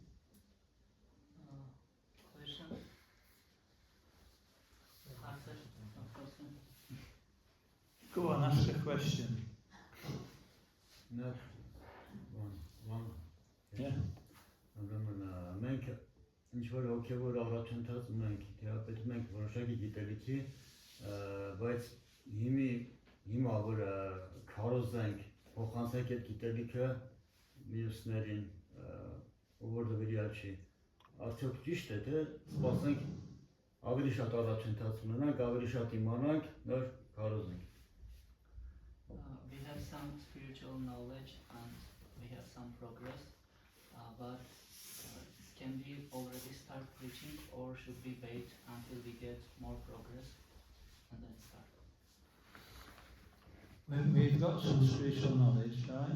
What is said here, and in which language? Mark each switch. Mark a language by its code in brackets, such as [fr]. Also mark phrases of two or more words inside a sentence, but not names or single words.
[en] Question? Go on, ask a question. No. One. Yeah. I remember [hy] ինչ-որ հոգևոր առաջընթաց ունենք, թերապետում ենք որոշակի գիտելիքի, բայց հիմա որ քարոզենք, փոխանցենք այդ գիտելիքը մյուսներին, որ դվիրյալ չի, արդյոք ճիշտ է, թե սպասենք ավելի շատ առաջընթաց ունենանք, ավելի շատ իմանանք, նոր քարոզենք։ [en] We have some spiritual knowledge and we have some progress, but can we already start preaching or should we wait until we get more progress and then start? We've got some spiritual knowledge, right?